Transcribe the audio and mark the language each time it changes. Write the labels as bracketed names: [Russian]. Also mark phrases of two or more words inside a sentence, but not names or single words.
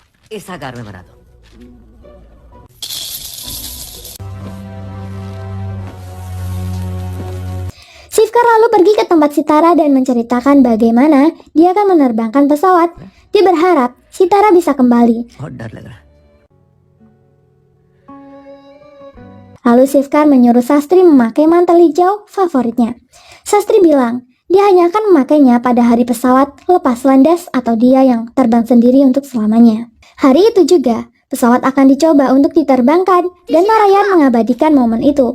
[Indonesian] Sivkar lalu pergi ke tempat Sitara dan menceritakan bagaimana dia akan menerbangkan pesawat. Dia berharap Sitara bisa kembali. [Hindi] बहुत डर लग रहा है। [Indonesian] Lalu Sifkar menyuruh Sastri memakai mantel hijau favoritnya. Sastri bilang, dia hanya akan memakainya pada hari pesawat lepas landas atau dia yang terbang sendiri untuk selamanya. Hari itu juga, pesawat akan dicoba untuk diterbangkan dan Narayan mengabadikan momen itu.